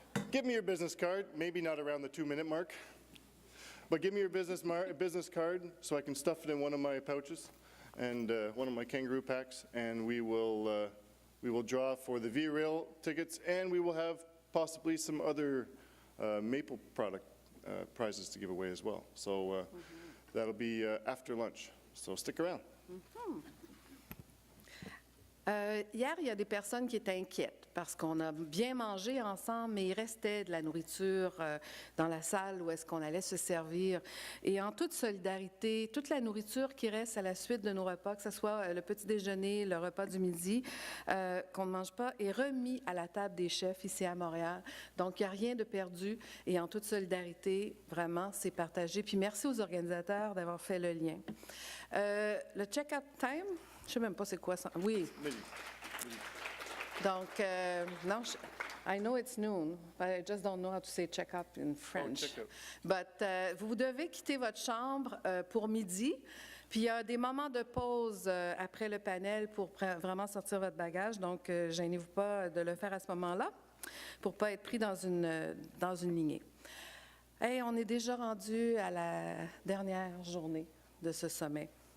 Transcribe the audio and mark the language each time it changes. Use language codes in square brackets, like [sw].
[en] Give me your business card, maybe not around the 2-minute mark, but give me your business card so I can stuff it in one of my pouches and one of my kangaroo packs, and we will draw for the V-Rail tickets, and we will have possibly some other maple product prizes to give away as well. So that'll be after lunch. So stick around. [fr] Hier, il y a des personnes qui étaient inquiètes parce qu'on a bien mangé ensemble, mais il restait de la nourriture dans la salle où est-ce qu'on allait se servir. Et en toute solidarité, toute la nourriture qui reste à la suite de nos repas, que ce soit le petit déjeuner, le repas du midi, qu'on ne mange pas, est remis à la table des chefs ici à Montréal. Donc, il n'y a rien de perdu et en toute solidarité, vraiment, c'est partagé. Puis merci aux organisateurs d'avoir fait le lien. Le check-out time, je ne sais même pas c'est quoi ça. Oui. Donc, non, [en] I know it's noon, but I just don't know how to say check-out in French. Oh, check-out. But [fr] vous devez quitter votre chambre pour midi. Puis il y a des moments de pause après le panel pour vraiment sortir votre bagage. Donc, gênez-vous pas de le faire à ce moment-là pour ne pas être pris dans une lignée. Hey, on est déjà rendu à la dernière journée de ce sommet.